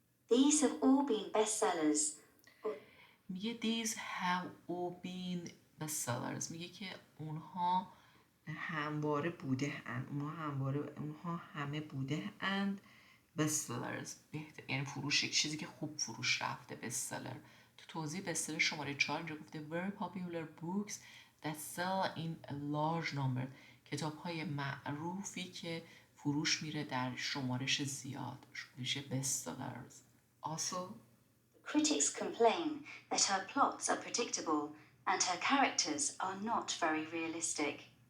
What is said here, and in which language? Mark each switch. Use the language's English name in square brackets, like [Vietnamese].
[English] These have all been bestsellers. [Persian] میگه [English] these have all been bestsellers، [Persian] میگه که اونها همواره بوده اند، اونها همه بوده اند bestsellers، یعنی فروش، چیزی که خوب فروش رفته bestseller. تو توضیح bestseller شماره 4 اینجا گفته [English] very popular books that sell in a large number، [Persian] کتاب های معروفی که فروش میره در شمارش زیاد میشه bestsellers. [English] Also Critics complain that her plots are predictable and her characters are not very realistic.